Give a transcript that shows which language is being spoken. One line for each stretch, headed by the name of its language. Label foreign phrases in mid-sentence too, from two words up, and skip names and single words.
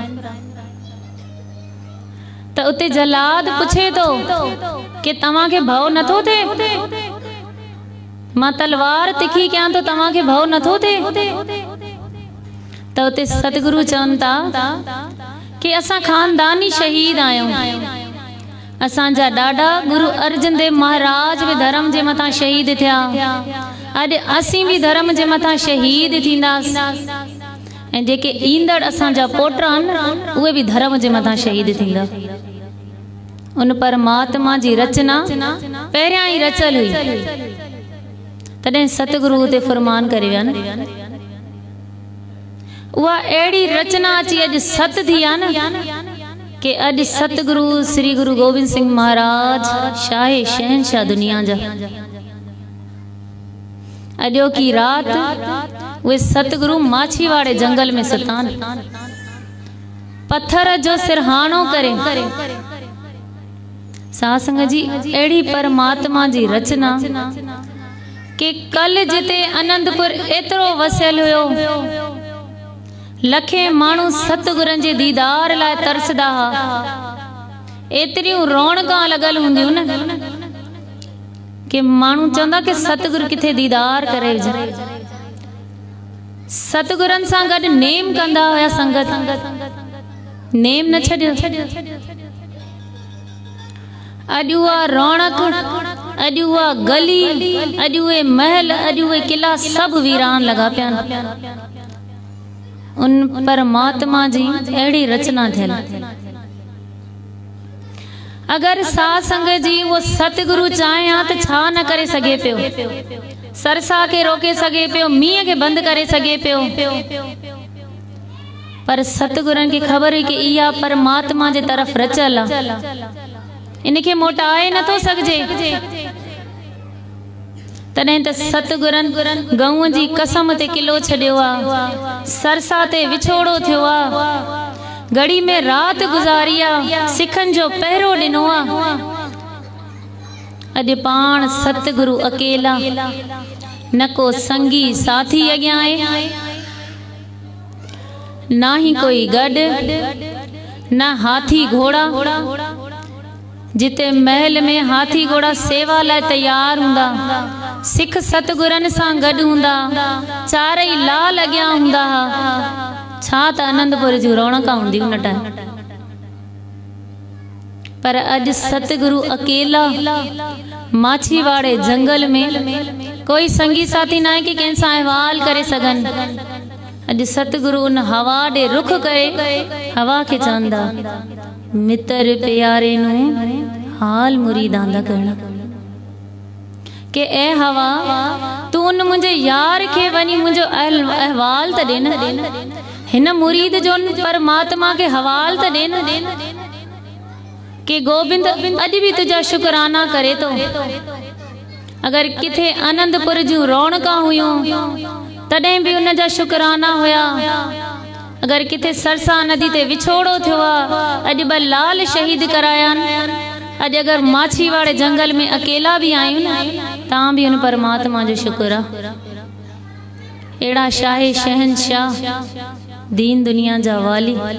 Sindhi: त उते जलाद पुछे थो कि तव्हांखे भउ नथो थिए, मां तलवार तिखी कयां तो तव्हांखे भउ नथो थिए। त उते सतगुरु चवनि था कि असां खानदानी शहीद आहियूं, असांजा ॾाॾा गुरु अर्जन देव महाराज भी धर्म जे मथां शहीद थिया, अॼु असीं भी धर्म जे मथां शहीद थींदासीं ऐं जेके ईंदड़ असांजा पोटा आहिनि उहे भी धर्म जे मथां शहीद थींदा। उन परमात्मा जी रचना पहिरियां ई रचल हुई, तॾहिं सतगुरु ते फरमान करे विया न। उहा अहिड़ी रचना अची अॼु सत थी आहे न कि अॼु सतगुरु श्री गुरु गोबिंद सिंह महाराज शाहे शहनशाह दुनिया जा। अॼो की रात उहे सतगुरु माछीवाड़े जंगल में सुतान, पत्थर जो सिरहानो करे। साध संगत जी अहिड़ी परमात्मा जी रचना कि कल जिते आनंदपुर एतिरो वसियल हुयो, लखे माण्हू सतगुरनि जे दीदार लाइ तरसदा हुआ, एतिरियूं रौनकां लॻल हूंदियूं न कि माण्हू चवंदा कि सतगुरु किथे दीदार करे विझे। सतगुरनि सां गॾु नेम कंदा हुया संगत, नेम न छॾियो। अॼु उहा रौनक, अॼु उहा गली, अॼु उहे महल, अॼु उहे किला सभु वीरान लॻा पिया। उन परमात्मा जी अहिड़ी रचना थियल। अगर साध संगत जी वो सतगुरु चाहे हा तो छा न करे सके पियो, सरसा के रोके सके पियो, मींह के बंद करे सके पियो, पर सतगुरन की खबर है कि इया परमात्मा जे तरफ रचल आ, इनके मोटाए न तो सकजे। तॾहिं त सतगुरन गऊं जी कसम ते किलो छॾियो आ, सरसा ते विछोड़ो थियो आ, घड़ी में रात गुजारी आ, सिखन जो पहरो ॾिनो आ। अॼु पाण सतगुरु अकेला, न को संगी साथी अॻियां आहे, ना ही कोई गॾु, न हाथी घोड़ा। जिते महल में हाथी घोड़ा सेवा लाइ तैयार हूंदा, सिख सतगुरन सां गॾु हूंदा, चारई लाल अॻियां हूंदा, छा त आनंदपुर जूं रौनकां हूंदियूं न टाइम। पर अॼु सतगुरु अकेला माछीवाड़े जंगल में, कोई संगी साथी ना है कि कंहिंसां अहवाल करे सघन। अॼु सतगुरु उन हवा ॾे रुख करे हवा खे चवंदा,
Punjabi: ਮਿੱਤਰ ਪਿਆਰੇ ਨੂੰ ਹਾਲ ਮੁਰੀਦਾਂ ਦਾ
Sindhi: कहना कि ए हवा तू उन मुंहिंजे यार खे वञी मुंहिंजो अहवाल त ॾे न, हिन मुरीद जो परमात्मा के हवाल त ॾे न कि गोबिंद अॼु भी तुझा शुकराना करे तो। अगर किथे आनंदपुर जूं रौनकां हुयूं तॾहिं भी उन जा शुकराना हुया। अगर किथे सरसा नदी ते विछोड़ो थियो आ, अॼु ॿ लाल शहीद कराया। अॼु अगर माछीवाड़े जंगल में अकेला भी आयूं न, तां भी उन परमात्मा जो शुक्र आ। एड़ा शाहे शहनशाह दीन दुनिया जा वाली।